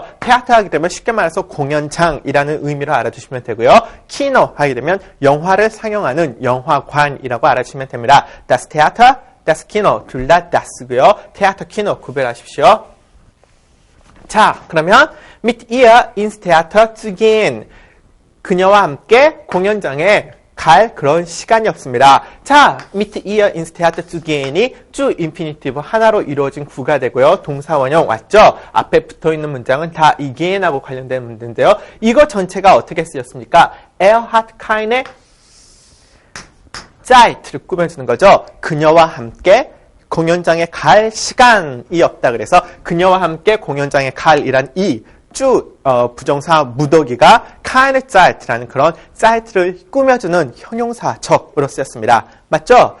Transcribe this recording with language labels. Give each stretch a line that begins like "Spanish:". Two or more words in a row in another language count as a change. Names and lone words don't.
Korean: 테아트 하게 되면 쉽게 말해서 공연장이라는 의미로 알아두시면 되고요. 키노 하게 되면 영화를 상영하는 영화관이라고 알아주시면 됩니다.
German: Das Theater, das Kino
Korean: 둘 다
German: das고요.
Korean: 테아트, 키노 구별하십시오.
German: 자, 그러면 mit ihr ins Theater zu gehen.
Korean: 그녀와 함께 공연장에 갈 그런 시간이 없습니다. 자,
German: mit ihr ins Theater zu gehen이
Korean: 주 인피니티브 하나로 이루어진 구가 되고요. 동사 원형 왔죠? 앞에 붙어있는 문장은 다 이 gehen하고 관련된 문제인데요. 이거 전체가 어떻게 쓰였습니까?
German: Er hat keine Zeit를
Korean: 꾸며주는 거죠. 그녀와 함께 공연장에 갈 시간이 없다 그래서 그녀와 함께 공연장에 갈이란 이 부정사 무더기가
German: keine Zeit라는
Korean: 그런 Zeit를 꾸며주는 형용사적으로 쓰였습니다. 맞죠?